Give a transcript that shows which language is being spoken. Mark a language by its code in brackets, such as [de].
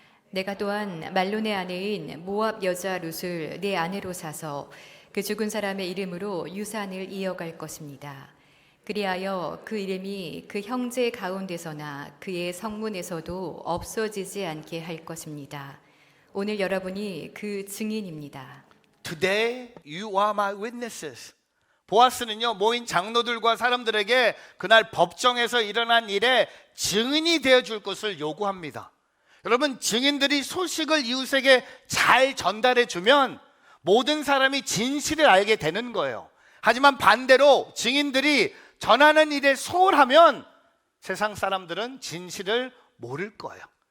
[ko] 내가 또한 말론의 아내인 모압 여자 룻을 내 아내로 사서 그 죽은 사람의 이름으로 유산을 이어갈 것입니다. 그리하여 그 이름이 그 형제 가운데서나 그의 성문에서도 없어지지 않게 할 것입니다. 오늘 여러분이 그 증인입니다. [en] Today you are my witnesses. [ko] 보아스는요, 모인 장로들과 사람들에게 그날 법정에서 일어난 일에 증인이 되어줄 것을 요구합니다. 여러분, 증인들이 소식을 이웃에게 잘 전달해주면 모든 사람이 진실을 알게 되는 거예요. 하지만 반대로 증인들이 전하는 일에 소홀하면 세상 사람들은 진실을 모를 거예요.